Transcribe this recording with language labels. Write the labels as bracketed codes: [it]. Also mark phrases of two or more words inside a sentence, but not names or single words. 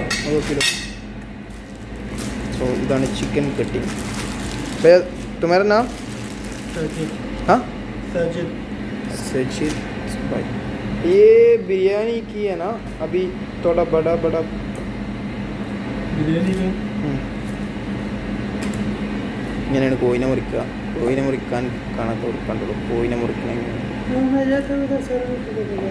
[hi] 2 किलो. सो इधर [en] chicken cutting. [hi] भैया तुम्हारा नाम? सजिद. हाँ सजिद. सजिद भाई. ये बिरयानी की है ना, अभी थोड़ा बड़ा बिरयानी में [ml] ഇങ്ങനെയാണ് കോയിനെ മുറിക്കാൻ കാണാത്തോട് കണ്ടുള്ളൂ. കോയിനെ മുറിക്കണം എങ്ങനെയാണ്? [hi] मैं जाता हूँ उधर से रुक